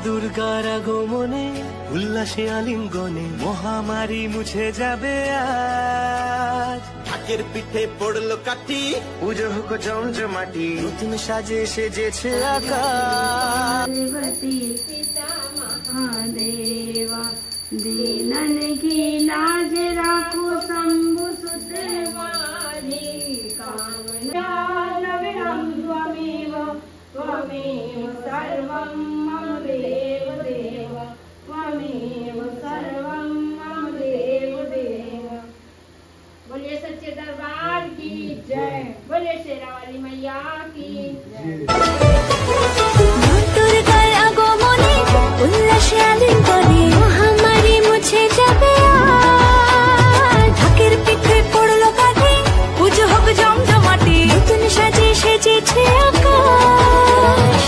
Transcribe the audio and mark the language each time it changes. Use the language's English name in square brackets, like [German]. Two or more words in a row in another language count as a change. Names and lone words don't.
[Bangla] দুর্গার আগমনে উল্লাসে আলিঙ্গনে মহামারী মুছে যাবে আজ। ঢাকের পিঠে পড়লো কাঠি, পুজো হোক জমজমাটি, নতুন সাজে সেজেছে আকাশ। [Hindi] पार्वती पिता महादेवा दीनन की लाज राखो शंभु सुत वाणी कामना नवरं [Sanskrit] त्वमेव त्वमेव सर्वं मम देव देव त्वमेव सर्वं मम देव देव। [Hindi] बोलिए सच्चे दरबार की जय, बोलिए शेरावाली मैया की जय। [Bangla] দুর্গার আগমনে উল্লাসে আলিঙ্গনে মহামারী মুছে যাবে আজ। ঢাকের পিঠে পড়লো কাঠি, পুজো হোক জমজমাটি, নতুন সাজে সেজেছে আকাশ।